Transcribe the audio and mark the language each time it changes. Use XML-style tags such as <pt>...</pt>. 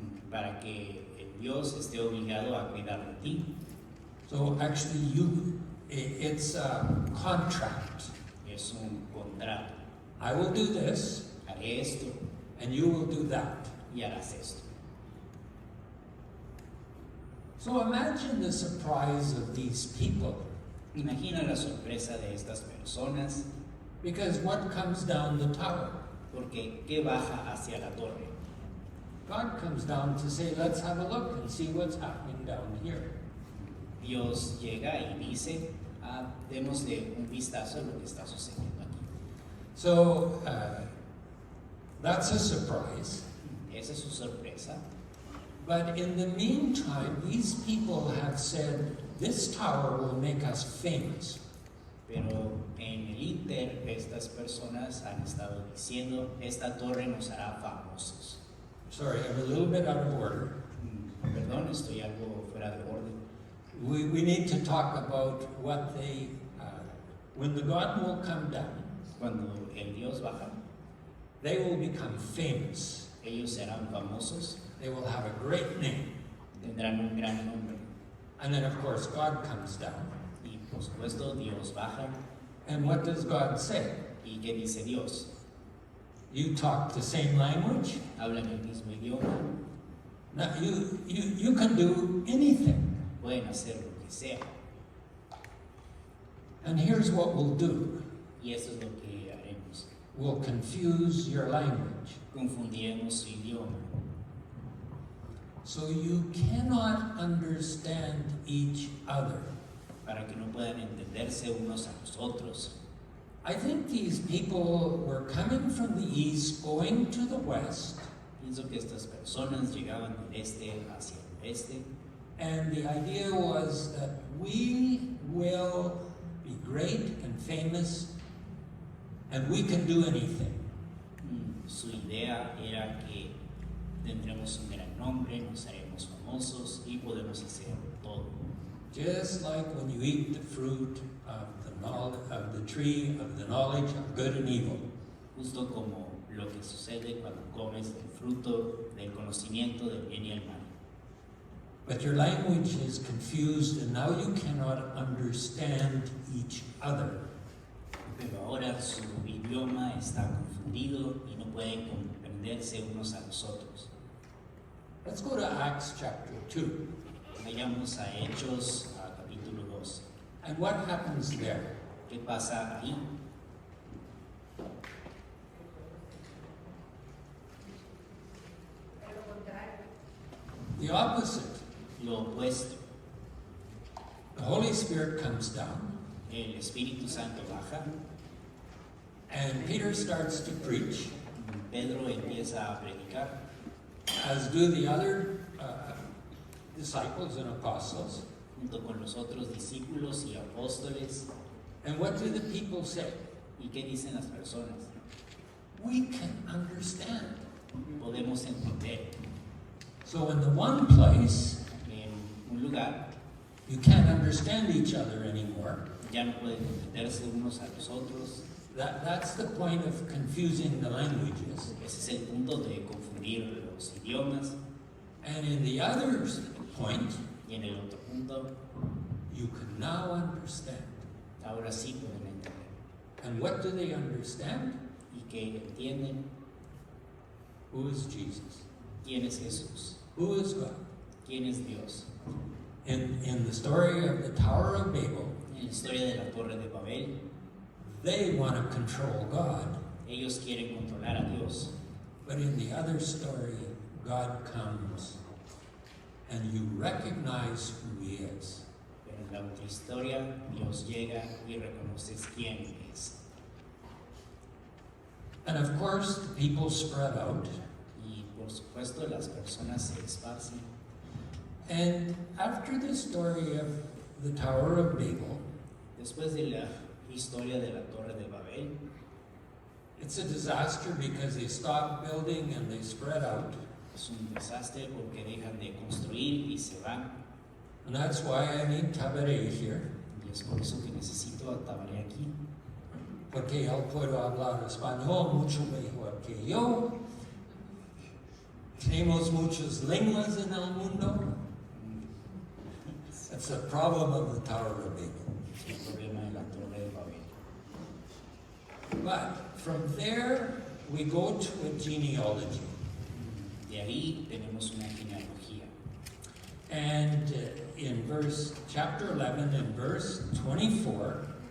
<es>para que el Dios esté obligado a cuidar de ti.</es> <en>So actually, it's a contract.</en> <es>Es un contrato.</es> <en>I will do this,</en> <es>Haré esto</es> <en>and you will do that.</en> <es>y harás esto.</es> <en>So imagine the surprise of these people,</en> <es>Imagina la sorpresa de estas personas,</es> <en>because what comes down the tower?</en> <es>porque ¿qué baja hacia la torre?</es> <en>God comes down to say, let's have a look and see what's happening down here.</en> <es>Dios llega y dice, démosle un vistazo a lo que está sucediendo aquí.</es> <en>So that's a surprise.</en> <es>Esa es su sorpresa.</es> <en>But in the meantime, these people have said, this tower will make us famous.</en> <es>Pero en el Inter, estas personas han estado diciendo, esta torre nos hará famosos.</es> <en>Sorry, I'm a little bit out of order.</en> <es>Perdón, estoy algo fuera de orden.</es> <en>We need to talk about what when the God will come down,</en> <es>Cuando el Dios baja,</es> <en>they will become famous.</en> <es>ellos serán famosos,</es> <en>They will have a great name.</en> <es>tendrán un gran nombre.</es> <en>And then, of course, God comes down.</en> <es>Y por supuesto, Dios baja.</es> <en>And what does God say?</en> <es>¿Y qué dice Dios?</es> <en>You talk the same language.</en> <es>Hablan el mismo idioma,</es> <en>Now, you can do anything.</en> <es>pueden hacer lo que sea.</es> <en>And here's what we'll do.</en> <es>Y eso es lo que haremos.</es> <en>We'll confuse your language.</en> <es>Confundiremos su idioma.</es> <en>So you cannot understand each other.</en> <es>para que no puedan entenderse unos a los otros.</es> <en>I think these people were coming from the east, going to the west,</en> <es>Pienso que estas personas llegaban del este hacia el oeste</es> <en>and the idea was that we will be great and famous, and we can do anything.</en> <es>Su idea era que tendremos un gran nombre, nos haremos famosos y podemos hacer todo.</es> <en>Just like when you eat the fruit of the tree of the knowledge of good and evil.</en> <es>Justo como lo que sucede cuando comes del fruto del conocimiento del bien y el mal.</es> <en>But your language is confused, and now you cannot understand each other.</en> <es>Pero ahora su idioma está confundido y no pueden comprenderse unos a los otros.</es> <en>Let's go to Acts chapter 2.</en> <es>Vayamos a Hechos, a capítulo 2.</es> <en>And what happens there?</en> <es>¿Qué pasa ahí?</es> <en>The opposite.</en> <es>Lo opuesto.</es> <en>The Holy Spirit comes down,</en> <es>El Espíritu Santo baja,</es> <en>and Peter starts to preach,</en> <es>Pedro empieza a predicar,</es> <en>as do the other disciples and apostles.</en> <es>junto con los otros discípulos y apóstoles,</es> <en>And what do the people say?</en> <es>¿Y qué dicen las personas?</es> <en>We can understand.</en> <es>Podemos entender.</es> <en>So in the one place,</en> <es>En un lugar</es> <en>you can't understand each other anymore.</en> <es>ya no pueden entenderse unos a los otros.</es> <en>That's the point of confusing the languages.</en> <es>Ese es el punto de confundir los idiomas.</es> <en>And in the other point,</en> <es>Y en el otro punto,</es> <en>you can now understand.</en> <es>ahora sí pueden entender.</es> <en>And what do they understand?</en> <es>Y que entienden</es> <en>Who is Jesus?</en> <es>quién es Jesús,</es> <en>Who is God?</en> <es>quién es Dios.</es> <en>In the story of the Tower of Babel,</en> <es>En la historia de la Torre de Babel,</es> <en>they want to control God.</en> <es>ellos quieren controlar a Dios.</es> <en>But in the other story, God comes and you recognize who He is.</en> <es>Pero en la otra historia, Dios llega y reconoces quién es.</es> <en>And of course, the people spread out.</en> <es>Y por supuesto, las personas se esparcen.</es> <en>And after the story of the Tower of Babel,</en> <es>Después de la historia de la Torre de Babel,</es> <en>it's a disaster because they stop building and they spread out.</en> <es>es un desastre porque dejan de construir y se van.</es> <en>And that's why I need Tabaré here,</en> <es>Y es por eso que necesito a Tabaré aquí. porque él puede hablar español mucho mejor que yo. Tenemos muchas lenguas en el mundo.</es> <en>That's the problem of the Tower of Babel.</en> <es>Es el problema de la Torre de Babel.</es> <en>But from there, we go to a genealogy.</en> <es>De ahí tenemos una genealogía.</es> <en>And in chapter 11 and verse 24,</en>